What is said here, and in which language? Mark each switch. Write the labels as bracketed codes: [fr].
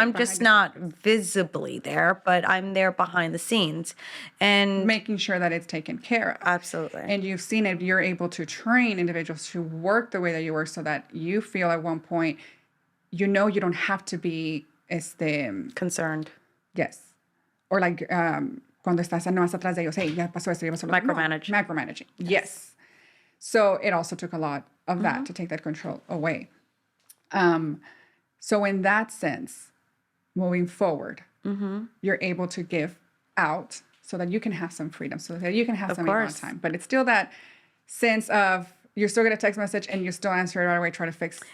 [en] I'm just not visibly there, but I'm there behind the scenes and making sure that it's taken care of. Absolutely. And you've seen it. You're able to train individuals to work the way that you work, so that you feel at one point, you don't have to be concerned. Yes. Or like [es] cuando estás nomás atrás de ellos, hey, ya pasó esto, ya pasó lo otro. [en] Micromanaging. Yes. So it also took a lot of that to take that control away. So in that sense, moving forward, you're able to give out so that you can have some freedom, so that you can have some alone time. But it's still that sense of you're still going to text message and you still answer it right away, try to fix.